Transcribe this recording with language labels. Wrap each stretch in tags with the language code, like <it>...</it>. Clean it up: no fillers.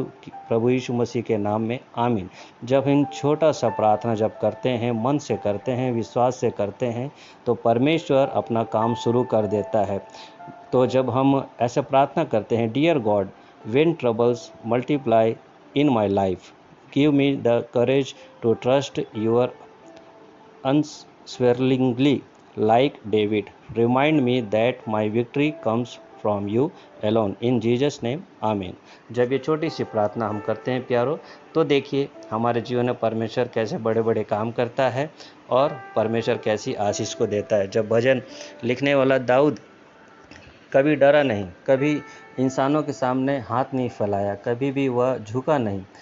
<hi>प्रभु यीशु मसीह के नाम में आमीन। जब हम छोटा सा प्रार्थना जब करते हैं, मन से करते हैं, विश्वास से करते हैं, तो परमेश्वर अपना काम शुरू कर देता है। तो जब हम ऐसे प्रार्थना करते हैं,</hi> <en>Dear God, when troubles multiply in my life, give me the courage to trust your unswervingly like David. Remind me that my victory comes from you alone. In Jesus name, आमीन।</en> <hi>जब ये छोटी सी प्रार्थना हम करते हैं प्यारो, तो देखिए हमारे जीवन में परमेश्वर कैसे बड़े बड़े काम करता है और परमेश्वर कैसी आशीष को देता है। जब भजन लिखने वाला दाऊद कभी डरा नहीं, कभी इंसानों के सामने हाथ नहीं फैलाया, कभी भी वह झुका नहीं।</hi>